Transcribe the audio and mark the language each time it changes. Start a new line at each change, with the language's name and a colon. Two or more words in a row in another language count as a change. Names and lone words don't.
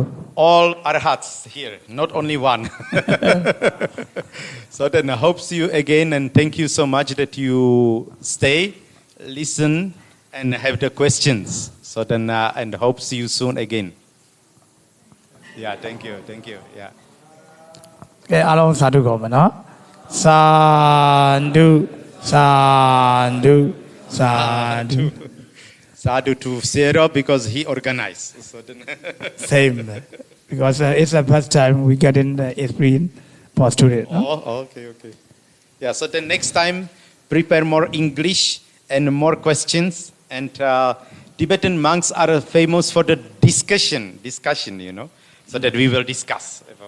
English: all arhats here, not only one. So then I hope see you again, and thank you so much that you stay, listen, and have the questions. So then, and hope see you soon again. Yeah, thank you, yeah.
Burmese: ကဲအားလုံးစာဓုကောမယ်နော်စာဓုစာဓုစာဓု
English: Sadhu to Sero because he organized. So then same because it's the first time we get in the experience for students. No? Oh, okay. Yeah, so then next time prepare more English and more questions. And Tibetan monks are famous for the discussion, you know, so that we will discuss.